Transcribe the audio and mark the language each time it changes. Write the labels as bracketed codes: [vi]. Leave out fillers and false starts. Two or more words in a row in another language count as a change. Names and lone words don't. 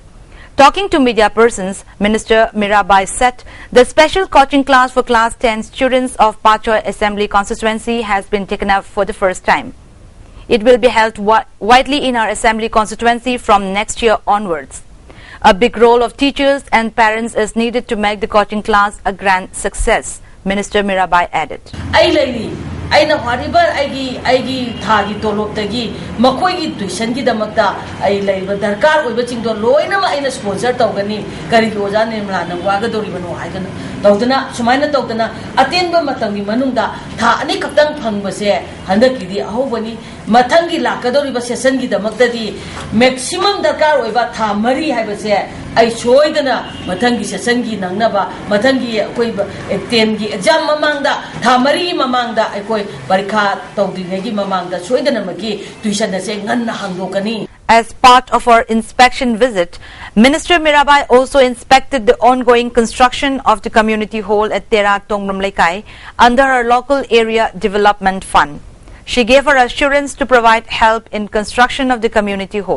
[en] Talking to media persons, Minister Mirabai said the special coaching class for Class 10 students of Patchoy Assembly constituency has been taken up for the first time. It will be held widely in our assembly constituency from next year onwards. A big role of teachers and parents is needed to make the coaching class a grand success, Minister Mirabai added. [mni] aina hariba aigi thagi tolop tagi makoi gi tuition gi damakta ai leiba darkar oiba chingdo loina ma aina sponsor tawgani kari gi oja ne mla na waga dori banu haigana tawdana sumaina tawdana atenba matangi manungda tha ani kaptang phangbase handaki di ahobani mathangi lakadori ba session gi damakta di maximum darkar oiba tha mari haibase ai choidana mathangi session gi nangnaba mathangi koi 10 gi exam mamangda tha mari mamangda ai koi parikha tawdinegi mamangda choidana magi tuition na se nganna hangdokani. [en] As part of our inspection visit, Minister Mirabai also inspected the ongoing construction of the community hall at Tera Tongram Lekai under her local area development fund. She gave her assurance to provide help in construction of the community hall.